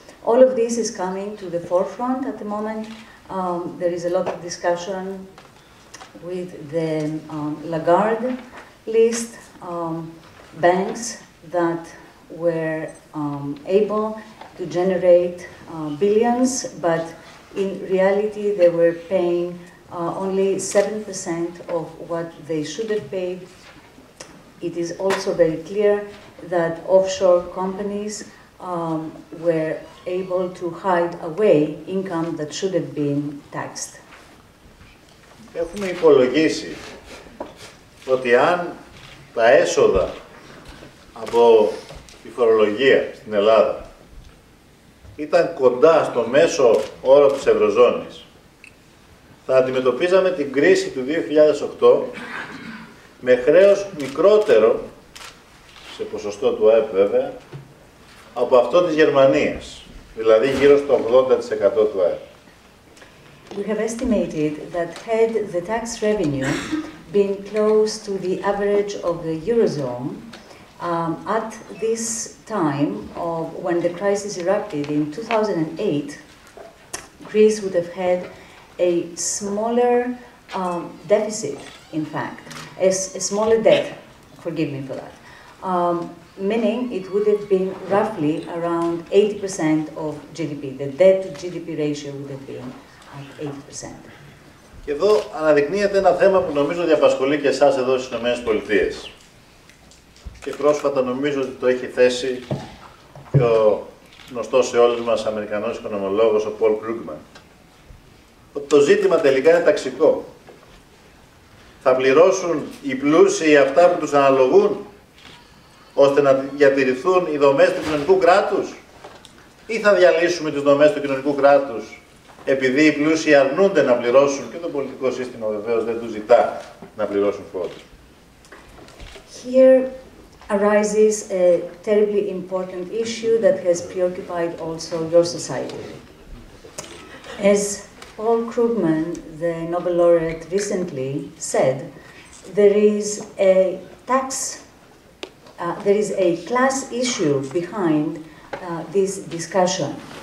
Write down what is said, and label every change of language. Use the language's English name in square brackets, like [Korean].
[English] All of this is coming to the forefront at the moment. There is a lot of discussion with the Lagarde list, banks that were able to generate billions, but in reality they were paying only 7% of what they should have paid. It is also very clear that offshore companies were able to hide away income that should have been taxed. [Greek] Έχουμε υπολογίσει ότι αν τα έσοδα από τη φορολογία στην Ελλάδα ήταν κοντά στο μέσο όρο της Ευρωζώνης, θα αντιμετωπίζαμε την κρίση του 2008 με χρέος μικρότερο, σε ποσοστό του ΑΕΠ βέβαια, από αυτό της Γερμανίας, δηλαδή γύρω στο 80% του ΑΕΠ. [English] We have estimated that had the tax revenue been close to the average of the Eurozone, at this time of when the crisis erupted in 2008, Greece would have had a smaller deficit in fact, a smaller debt, forgive me for that, meaning it would have been roughly around 80% of GDP. The debt to GDP ratio would have been at 80%. [Greek] Και εδώ αναδεικνύεται ένα θέμα που νομίζω ότι απασχολεί και εσάς εδώ στις ΗΠΑ. Και πρόσφατα νομίζω ότι το έχει θέσει και ο γνωστός σε όλους μας Αμερικανός οικονομολόγος, ο Πολ Κρούγκμαν. Ότι το ζήτημα τελικά είναι ταξικό. Θα πληρώσουν οι πλούσιοι αυτά που τους αναλογούν, ώστε να διατηρηθούν οι δομές του κοινωνικού κράτους, ή θα διαλύσουμε τις δομές του κοινωνικού κράτους επειδή οι πλούσιοι αρνούνται να πληρώσουν και το πολιτικό σύστημα βεβαίως δεν τους ζητά να πληρώσουν φόρους. [English] Here arises a terribly important issue that has preoccupied also your society. As Paul Krugman, the Nobel laureate, recently said, there is a class issue behind this discussion.